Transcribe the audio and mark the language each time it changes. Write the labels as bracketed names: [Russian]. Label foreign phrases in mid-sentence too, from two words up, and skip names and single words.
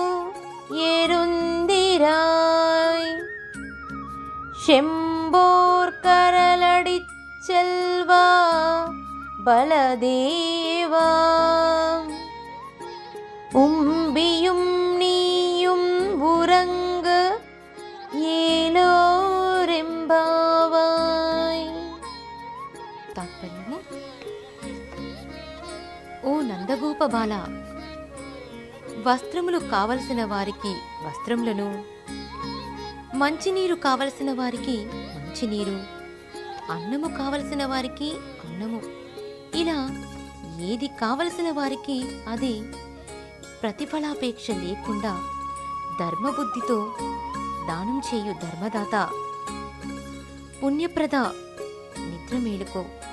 [Tamil] எருந்திராய் செம்போர் கரலடிச் செல்வா பலதேவா உம்பியும் நீயும் உறங்க ఏలోరెంబావాయ్. [Telugu] తాత్పర్యము: ఓ నందగోప బాల, వస్త్రములు కావలసిన వారికి వస్త్రములను, మంచినీరు కావలసిన వారికి మంచినీరు, అన్నము కావలసిన వారికి అన్నము, ఇలా ఏది కావలసిన వారికి అది ప్రతిఫలాపేక్ష లేకుండా ధర్మబుద్ధితో దానం చేయు ధర్మదాత, పుణ్యప్రద, నిద్ర మేలుకో.